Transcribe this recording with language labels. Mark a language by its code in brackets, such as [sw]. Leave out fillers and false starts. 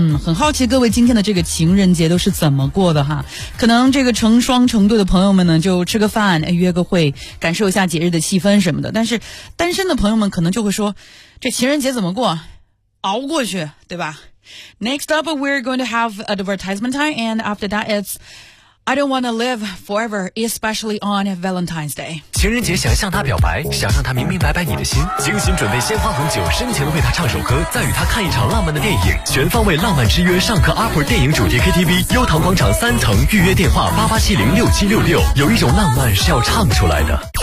[zh] 很好奇各位今天的这个情人节都是怎么过的哈？可能这个成双成对的朋友们呢，就吃个饭，约个会，感受一下节日的气氛什么的。但是单身的朋友们可能就会说，这情人节怎么过？ [en] 熬过去，对吧？Next up, we're going to have advertisement time, and after that, it's. I don't want to live forever, especially on Valentine's Day. [zh] 情人节想向他表白，想让他明明白白你的心，精心准备鲜花红酒，深情地为他唱首歌，再与他看一场浪漫的电影。全方位浪漫之约，上课阿婆电影主题 KTV， 悠唐广场三层，预约电话88706766。有一种浪漫是要唱出来的。